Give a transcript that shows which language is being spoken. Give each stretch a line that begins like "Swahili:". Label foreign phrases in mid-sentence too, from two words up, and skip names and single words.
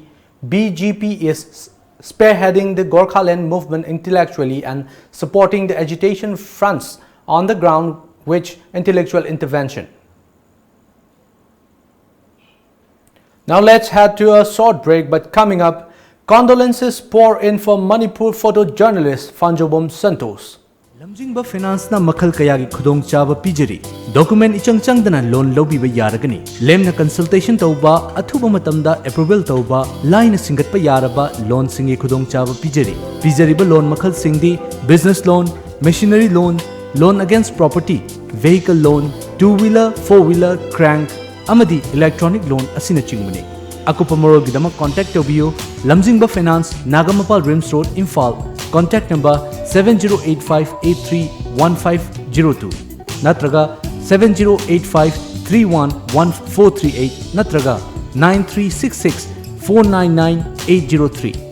English: BGP is spearheading the Gorkhaland movement intellectually and supporting the agitation fronts on the ground with intellectual intervention. Now let's head to a short break, but coming up, condolences pour in for Manipur photojournalist Fanjobom Santos.
Manipuri: lamjingba finance na makhal kaya gi khudong chaba pijari document ichang changdana loan lobi ba yaragani lemna consultation tauba athuba matamda approval tauba line singatpa yaraba loan singi khudong chaba pijari ba loan makhal singdi
English: business loan, machinery loan, loan against property, vehicle loan, two-wheeler, four-wheeler, crank
Manipuri: amadi
English: electronic loan
Manipuri: asina chingmani akupa morol gidama contact tobiyo lamjingba finance Nagamapal Rims Road Imphal
English: contact number
Manipuri: 7085831502 natraga 7085311438 natraga 9366499803.